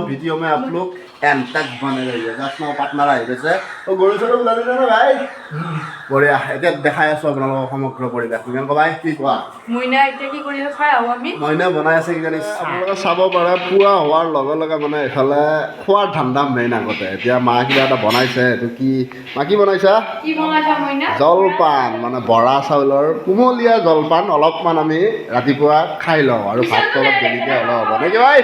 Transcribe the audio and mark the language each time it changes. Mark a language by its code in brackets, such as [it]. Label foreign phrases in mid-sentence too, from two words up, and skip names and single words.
[hi] वीडियो में आप लोग एंड तक बने रहिए। [en] just now [hi] पार्टनर आए वैसे तो गोली छोड़ो बुला देना भाई। [as] बढ़िया এতিয়া দেখাই আছো আপোনালোকক সমগ্ৰ পৰিৱেশ। মৃগাংক ভাই কি কোৱা? মইনা এতিয়া কি কৰি আছে চাই আহো আমি। মইনা বনাই আছে কিজানি, আপোনালোকে চাব পাৰে পুৱা হোৱাৰ লগে লগে মানে এইফালে খোৱাৰ ধান্দা মেইন আগতে। এতিয়া মা কিবা এটা বনাইছে, এইটো কি মা কি বনাইছা? কি বনাইছা মইনা? জলপান, মানে বৰা চাউলৰ কুমলীয়া জলপান অলপমান আমি ৰাতিপুৱা খাই লওঁ, আৰু ভাতটো অলপ দেৰিকৈ হ'লে হ'ব নেকি ভাই?